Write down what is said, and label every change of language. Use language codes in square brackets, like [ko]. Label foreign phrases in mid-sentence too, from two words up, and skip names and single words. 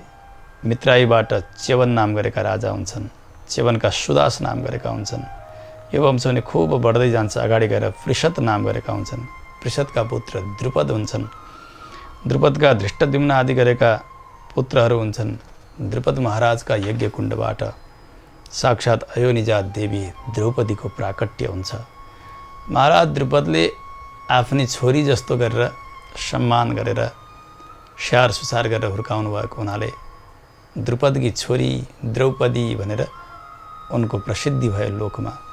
[ne] मित्रायुबाट च्यवन नाम गरेका राजा हुन्छन्। च्यवनका सुदास नाम गरेका हुन्छन्। यो वंश पनि खुब बढ्दै जान्छ। अगाडि गएर पृषत नाम गरेका हुन्छन्। पृषतका पुत्र द्रुपद हुन्छन्। द्रुपदका धृष्टद्युम्न आदि गरेका पुत्रहरू हुन्छन्। द्रुपद महाराजका यज्ञ कुण्डबाट साक्षात् अयोनिजा देवी द्रौपदीको प्राकट्य हुन्छ। महाराज द्रुपदले आफ्नी छोरी जस्तो गरेर सम्मान गरेर स्याहार सुसार गरेर हुर्काउनु भएको हुनाले द्रुपदकी छोरी द्रौपदी भनेर उनको प्रसिद्धि भयो लोकमा।